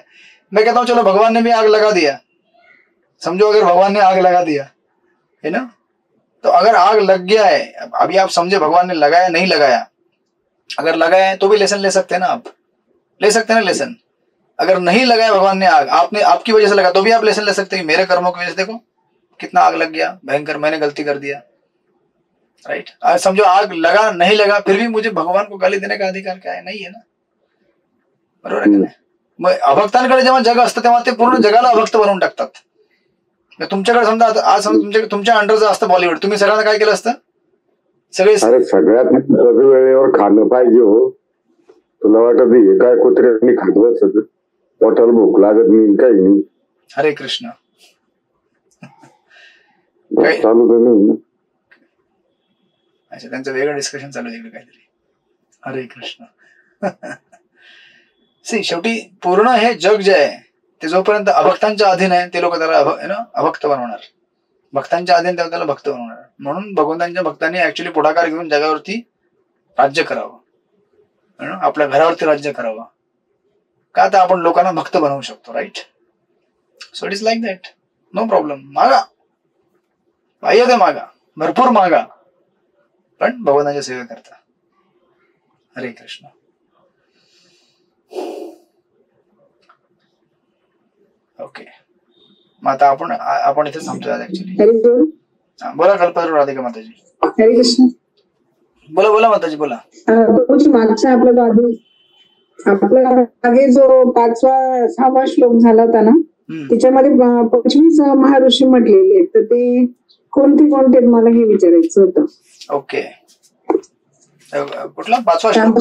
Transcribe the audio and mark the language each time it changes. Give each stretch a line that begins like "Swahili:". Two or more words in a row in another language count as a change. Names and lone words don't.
Hindi: मैं कहता हूँ चलो भगवान ने भी आग लगा दिया, समझो अगर भगवान ने आग लगा दिया है ना, तो अगर आग लग गया है, अभी आप समझे भगवान ने लगाया नहीं लगाया, अगर लगाया है तो भी लेसन ले सकते हैं ना, आप ले सकते हैं ना लेसन। अगर नहीं लगाया भगवान ने आग, आपने आपकी वजह से लगा तो भी आप लेसन ले सकते हैं, मेरे कर्मों की वजह से देखो कितना आग लग गया भयंकर, मैंने गलती कर दिया, राइट। आज समझो आग लगा नहीं लगा, फिर भी मुझे भगवान को गाली देने का अधिकार क्या है?
Marathi: नाही आहे ना, बरोबर आहे का नाही? मग अभक्तांकडे जेव्हा जग असतं तेव्हा ते पूर्ण जगाला अभक्त बनवून टाकतात. तुमच्याकडे समजा आज समजा तुमच्या अंडरचं असतं बॉलिवूड, तुम्ही सगळ्यांना काय केलं असतं? सगळे अरे सगळ्यात वेळेवर खाणं पाहिजे हो. तुला वाटत हे काय कुत्र्यांनी खात बसत, पोटाला भूक लागत नाही काही नाही. हरे कृष्ण चालू तर नाही. अच्छा, त्यांचं वेगळं डिस्कशन चालू आहे काहीतरी. हरे कृष्ण. सी शेवटी पूर्ण हे जग जे आहे ते जोपर्यंत अभक्तांच्या अधीन आहे ते लोक त्याला अभक्त बनवणार, भक्तांच्या अधीन तेव्हा त्याला भक्त बनवणार. म्हणून भगवंतांच्या भक्तांनी ऍक्च्युली पुढाकार घेऊन जगावरती राज्य करावं, आपल्या घरावरती राज्य करावं. का तर आपण लोकांना भक्त बनवू शकतो, राईट.
English: So it is like that, no problem.
Marathi: मागा पाहिजे ते मागा, भरपूर मागा, पण भगवंतांच्या सेवेकरता. हरे कृष्ण. ओके, मग आता आपण इथे थांबतोय आज ऍक्च्युली. बोला कल्पतरू राधिका माताजी. हरे कृष्ण. बोला बोला माताजी बोला. मागचा आपला मागे जो 6वा श्लोक झाला होता ना, त्याच्यामध्ये 25 महर्षी म्हटलेले, तर ते कोणते कोणते मला हे विचारायचं होतं. ओके, कुठला 5वा श्लोक?